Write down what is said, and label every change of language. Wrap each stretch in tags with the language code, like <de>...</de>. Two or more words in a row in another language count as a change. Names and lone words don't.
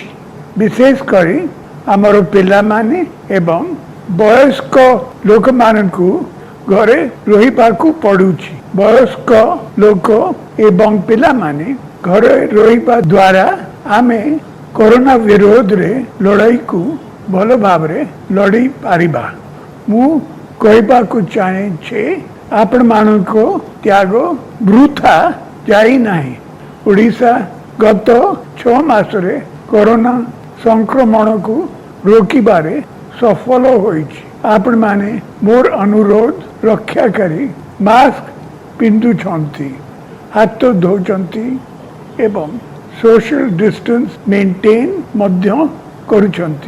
<or>ବିଶେଷ କରି ଆମର ପିଲା ମାନେ ଏବଂ ବୟସ୍କ ଲୋକ ମାନଙ୍କୁ ଘରେ ରହିବାକୁ ପଡୁଛି। ବୟସ୍କ ଲୋକ ଏବଂ ପିଲା ମାନେ ଘରେ ରହିବା ଦ୍ୱାରା ଆମେ କରୋନା ବିରୋଧ ରେ ଲଢ଼େଇ କୁ ଭଲ ଭାବ ଲଢ଼ି ପାରିବା। ମୁଁ କହିବାକୁ ଚାହେଁ ଯେ ଆପଣ ମାନଙ୍କ ତ୍ୟାଗ ବୃଥା ଯାଇ ନାହିଁ। ଓଡ଼ିଶା ଗତ 6 ମାସ ରେ କରୋନା ସଂକ୍ରମଣ କୁ ରୋକିବାରେ ସଫଳ ହୋଇଛି। ଆପଣ ମାନେ ମୋର ଅନୁରୋଧ ରକ୍ଷା କରି ମାସ୍କ ପିନ୍ଧୁଛନ୍ତି, ହାତ ଧୋଉଛନ୍ତି ଏବଂ</or> <en>social distance maintain</en> <or>ମଧ୍ୟ କରୁଛନ୍ତି।</or>